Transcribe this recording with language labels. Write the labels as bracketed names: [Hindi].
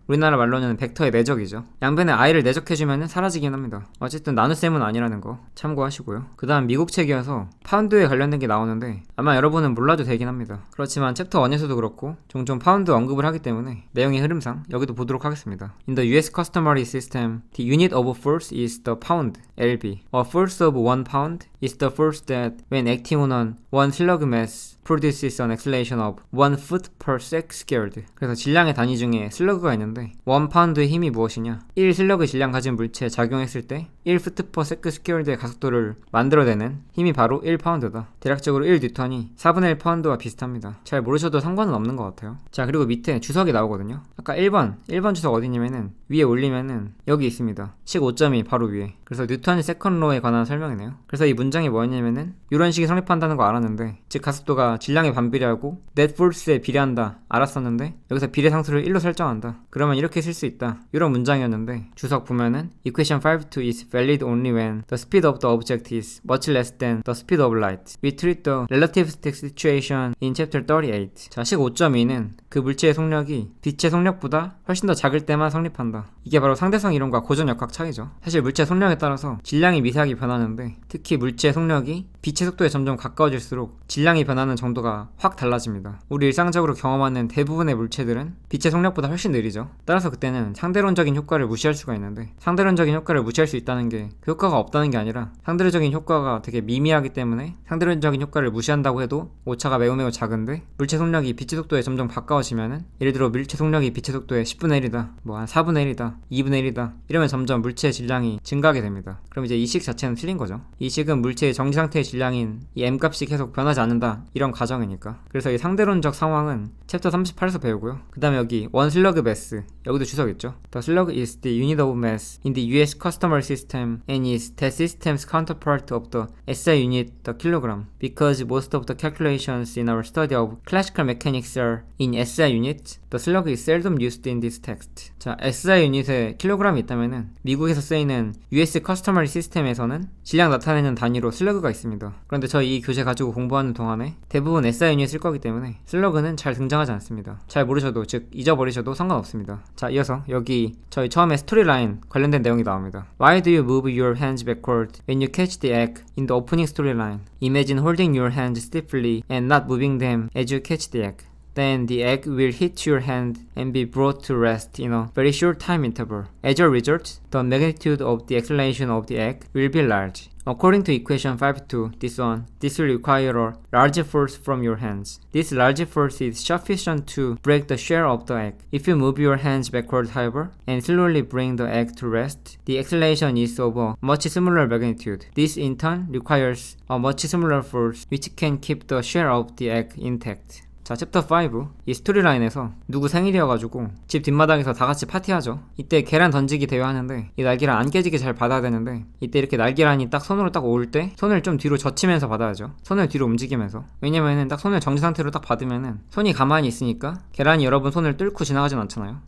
[Korean] 우리나라 말로는 벡터의 내적이죠. 양변에 i를 내적해주면은 사라지긴 합니다. 어쨌든 나눗셈은 아니라는 거 참고하시고요. 그 다음 미국 책이어서 파운드에 관련된 게 나오는데 아마 여러분은 몰라도 되긴 합니다. 그렇지만 챕터 1에서도 그렇고 종종 파운드 언급을 하기 때문에 내용의 흐름상 여기도 보도록 하겠습니다. [English] In the US customary system, the unit of force is the pound, lb. A force of 1 pound is the force that, when acting on an 1 slug mass, produces an acceleration of 1 foot per sec squared. [Korean] 그래서 질량의 단위 중에 슬러그가 있는데 1파운드의 힘이 무엇이냐? 1 슬러그 질량 가진 물체에 작용했을 때 [English] 1 foot per sec squared [Korean] 의 가속도를 만들어내는 힘이 바로 1파운드다. 대략적으로 1뉴턴이 4분의 1 파운드와 비슷합니다. 잘 모르셔도 상관은 없는 것 같아요. 자, 그리고 밑에 주석이 나오거든요. 아까 1번 주석 어디냐면은 위에 올리면은 여기 있습니다. 식 5점이 바로 위에. 그래서 뉴턴 세컨 로에 관한 설명이네요. 그래서 이 문장이 뭐였냐면은 이런 식이 성립한다는 거 알았는데 즉 가속도가 질량에 반비례하고 net force에 비례한다 알았었는데 여기서 비례상수를 1로 설정한다. 그러면 이렇게 쓸 수 있다. 이런 문장이었는데 주석 보면은 [English] equation 5-2 is valid only when the speed of the object is much less than the speed of light. We treat the relativistic situation in chapter 38. [Korean] 자, 식 5.2는 그 물체의 속력이 빛의 속력보다 훨씬 더 작을 때만 성립한다. 이게 바로 상대성 이론과 고전역학 차이죠. 사실 물체의 속력에 따라서 질량이 미세하게 변하는데 특히 물체의 속력이 빛의 속도에 점점 가까워질수록 질량이 변하는 정도가 확 달라집니다. 우리 일상적으로 경험하는 대부분의 물체들은 빛의 속력보다 훨씬 느리죠. 따라서 그때는 상대론적인 효과를 무시할 수가 있는데 상대론적인 효과를 무시할 수 있다는 게 그 효과가 없다는 게 아니라 상대론적인 효과가 되게 미미하기 때문에 상대론적인 효과를 무시한다고 해도 오차가 매우 작은데 물체 속력이 빛의 속도에 점점 가까워지면은 예를 들어 물체 속력이 빛의 속도의 10분의 1이다 뭐 한 4분의 3분의 1이다, 2분의 1이다 이러면 점점 물체의 질량이 증가하게 됩니다. 그럼 이제 이 식 자체는 틀린 거죠. 이 식은 물체의 정지 상태의 질량인 이 m값이 계속 변하지 않는다 이런 가정이니까. 그래서 이 상대론적 상황은 챕터 38에서 배우고요. 그 다음에 여기 one slug mass, 여기도 주석 있죠. [English] The slug is the unit of mass in the US customer system and is that system's counterpart of the SI unit, the kilogram. Because most of the calculations in our study of classical mechanics are in SI units, the slug is seldom used in this text. [Korean] 자, SI 유닛에 킬로그램이 있다면은 미국에서 쓰이는 US 커스터머리 시스템에서는 질량 나타내는 단위로 슬러그가 있습니다. 그런데 저희 이 교재 가지고 공부하는 동안에 대부분 SI 유닛을 쓸 거기 때문에 슬러그는 잘 등장하지 않습니다. 잘 모르셔도, 즉 잊어버리셔도 상관없습니다. 자, 이어서 여기 저희 처음에 스토리라인 관련된 내용이 나옵니다. [English] Why do you move your hands backward when you catch the egg in the opening storyline? Imagine holding your hands stiffly and not moving them as you catch the egg. Then the egg will hit your hand and be brought to rest in a very short time interval. As a result, the magnitude of the acceleration of the egg will be large. According to equation 5.2, this will require a large force from your hands. This large force is sufficient to break the shell of the egg. If you move your hands backward, however, and slowly bring the egg to rest, the acceleration is of a much smaller magnitude. This in turn requires a much smaller force which can keep the shell of the egg intact. [Korean] 자, 챕터 5, 이 스토리라인에서 누구 생일이어가지고 집 뒷마당에서 다 같이 파티하죠. 이때 계란 던지기 대회 하는데 이 날계란 안 깨지게 잘 받아야 되는데, 이때 이렇게 날계란이 딱 손으로 딱 올 때 손을 좀 뒤로 젖히면서 받아야죠. 손을 뒤로 움직이면서. 왜냐면은 딱 손을 정지 상태로 딱 받으면은 손이 가만히 있으니까 계란이 여러분 손을 뚫고 지나가진 않잖아요.